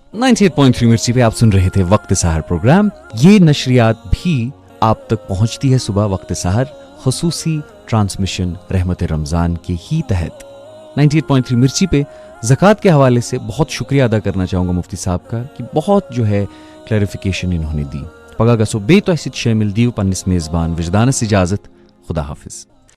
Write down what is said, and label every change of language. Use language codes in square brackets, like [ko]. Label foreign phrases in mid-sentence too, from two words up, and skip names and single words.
[ur] 98.3 مرچی پہ آپ سن رہے تھے وقت سحر پروگرام. یہ نشریات بھی آپ تک پہنچتی ہے صبح وقت سحر خصوصی ٹرانسمیشن رحمت رمضان کے ہی تحت. 98.3 مرچی پہ زکوٰۃ کے حوالے سے بہت شکریہ ادا کرنا چاہوں گا مفتی صاحب کا کہ بہت جو ہے کلیریفیکیشن انہوں نے دی. [ks] پگہ گژھو بیٚیہِ تۄہہِ سۭتۍ شٲمِل دِیِو پننِس میزبان وجدانس اجازت. خدا حافظ.